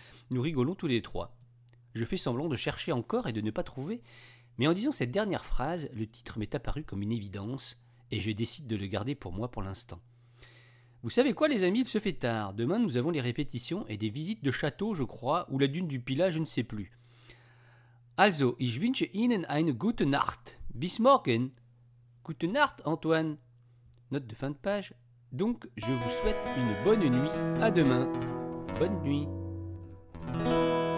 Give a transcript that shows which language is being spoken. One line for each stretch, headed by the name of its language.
French: Nous rigolons tous les trois. Je fais semblant de chercher encore et de ne pas trouver, mais en disant cette dernière phrase, le titre m'est apparu comme une évidence, et je décide de le garder pour moi pour l'instant. Vous savez quoi les amis, il se fait tard. Demain nous avons les répétitions et des visites de château, je crois, ou la dune du Pilat, je ne sais plus.
German: Also, ich wünsche Ihnen eine gute Nacht. Bis morgen. Gute Nacht, Antoine.
French: Note de fin de page. Donc, je vous souhaite une bonne nuit. À demain. Bonne nuit.